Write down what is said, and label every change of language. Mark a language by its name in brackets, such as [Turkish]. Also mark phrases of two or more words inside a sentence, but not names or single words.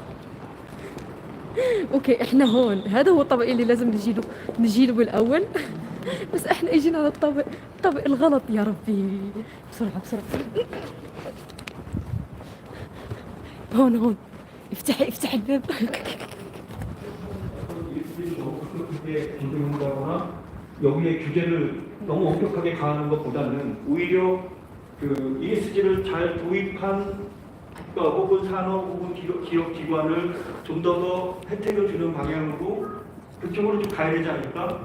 [Arabic] اوكي احنا هون. هذا هو الطابق اللي لازم نجيله بالاول. بس احنا اجينا على الطابق الغلط. يا ربي بسرعة هون افتح الباب. [Korean] 여기에 규제를 너무 엄격하게 가하는 것보다는 오히려 그 ESG를 잘 도입한 혹은 산업 혹은 기업 기관을 좀 더 혜택을 주는 방향으로 그쪽으로 좀 가야 되지 않을까?